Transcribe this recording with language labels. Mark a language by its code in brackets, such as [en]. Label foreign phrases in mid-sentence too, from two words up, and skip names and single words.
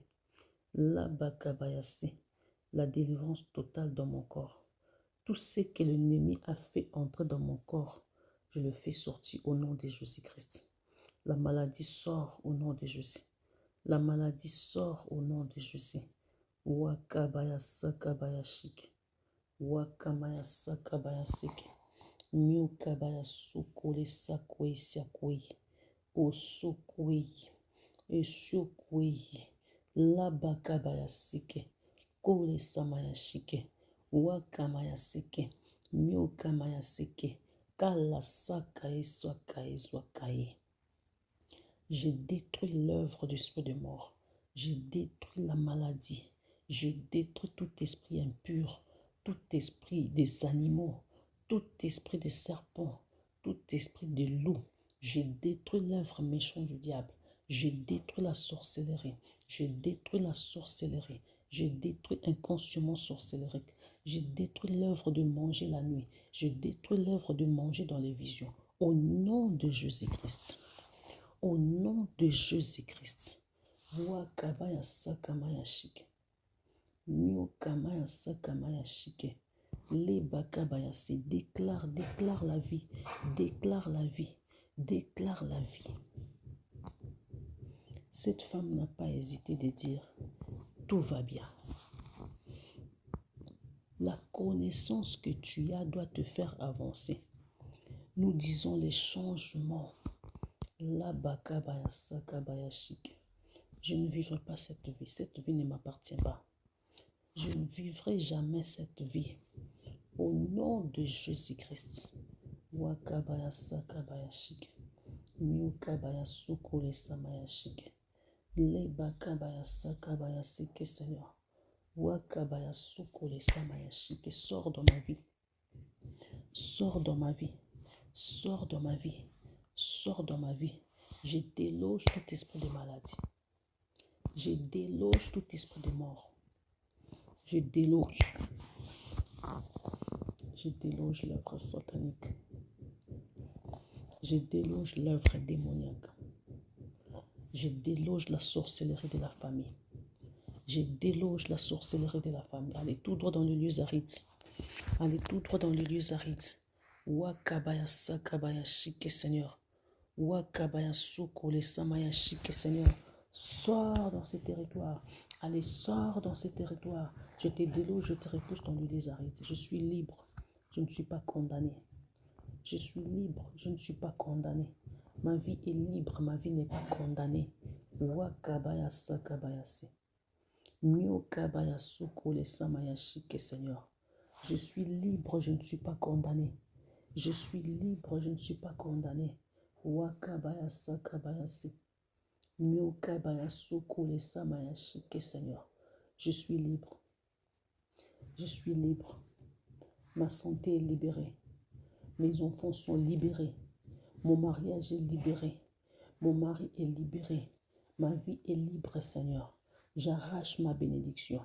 [fr] Labakabayase. La délivrance totale dans mon corps. Tout ce que l'ennemi a fait entrer dans mon corps, je le fais sortir au nom de Jésus-Christ. La maladie sort au nom de Jésus. La maladie sort au nom de Jésus. Wakabaya sakabaya shike. Wakamaya sakabaya sike. Miukabaya sukule sakwe siakwe. Osukwe. Esukwe. Labakabaya sike. Kole samaya shike. Wakamaya sike. Miukamaya sike. Kala sakae swakae swakae. Je détruis l'œuvre du esprit de mort. Je détruis la maladie. Je détruis tout esprit impur, tout esprit des animaux, tout esprit de serpent, tout esprit de loup. Je détruis l'œuvre méchante du diable. Je détruis la sorcellerie. Je détruis la sorcellerie. Je détruis inconsciemment sorcellerie. Je détruis l'œuvre de manger la nuit. Je détruis l'œuvre de manger dans les visions. Au nom de Jésus-Christ. Au nom de Jésus-Christ. Wakabaya sakamaya shike. Miukamaya sakamaya shike. Les bakabaya se déclare la vie. Déclare la vie. Déclare la vie. Cette femme n'a pas hésité de dire tout va bien. La connaissance que tu as doit te faire avancer. Nous disons les changements. La bakabaya sakabaya shike. Je ne vivrai pas cette vie. Cette vie ne m'appartient pas. Je ne vivrai jamais cette vie. Au nom de Jésus-Christ. Wakabaya sakabaya shike. Miukabaya sukule samaya shike. Le bakabaya sakabaya sike, Seigneur. Wakabaya sukule samaya shike. Sors dans ma vie. Sors dans ma vie. Sors dans ma vie. Sors dans ma vie. Je déloge tout esprit de maladie. Je déloge tout esprit de mort. Je déloge. Je déloge l'œuvre satanique. Je déloge l'œuvre démoniaque. Je déloge la sorcellerie de la famille. Je déloge la sorcellerie de la famille. Allez tout droit dans les lieux arides. Allez tout droit dans les lieux arides. Wakabaya sakabaya shike, Seigneur. Wakabaya sukule samaya shike, Seigneur. Sors dans ces territoires. Allez, sors dans ces territoires. Je te déloge, je te repousse dans les lieux arides. Je suis libre. Je ne suis pas condamné. Je suis libre. Je ne suis pas condamné. Ma vie est libre. Ma vie n'est pas condamnée. Wakabaya sakabaya se. Miokabaya sukule samaya shike, Seigneur. Je suis libre. Je ne suis pas condamné. Je suis libre. Je ne suis pas condamné. Wakabaya sakabaya se. Miokabaya sukule samaya shike, Seigneur. Je suis libre. Je suis libre. Ma santé est libérée. Mes enfants sont libérés. Mon mariage est libéré. Mon mari est libéré. Ma vie est libre, Seigneur. J'arrache ma bénédiction.